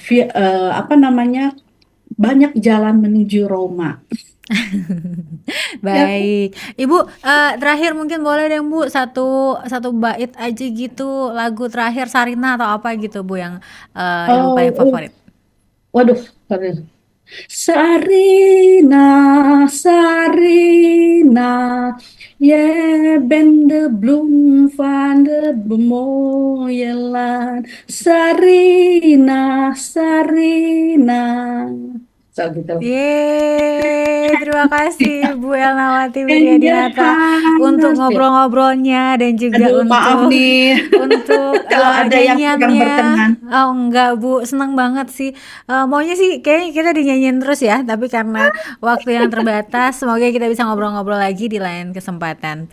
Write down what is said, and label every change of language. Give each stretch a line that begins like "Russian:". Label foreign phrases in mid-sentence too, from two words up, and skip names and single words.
Indonesian: apa namanya banyak jalan menuju Roma. Ya, kan? Baik, Ibu, terakhir mungkin boleh deh Bu satu satu bait aja gitu lagu terakhir Sarina atau apa gitu Bu yang Ibu paling Oh, favorit. waduh, sorry.
Dutch: Sarina, Sarina, je bent de bloem van de mooie. Sarina, Sarina.
Indonesian: So gitu. Yeay, terima kasih Bu Elnawati Angel Wiryadinata untuk Hanas ya. ngobrol-ngobrolnya dan juga Aduh, maaf untuk nih. Kalau ada yang kurang nyanyiannya. berkenan. Oh enggak Bu, senang banget sih. Maunya sih kayaknya kita dinyanyiin terus ya, tapi karena waktu yang terbatas, semoga kita bisa ngobrol-ngobrol lagi di lain kesempatan.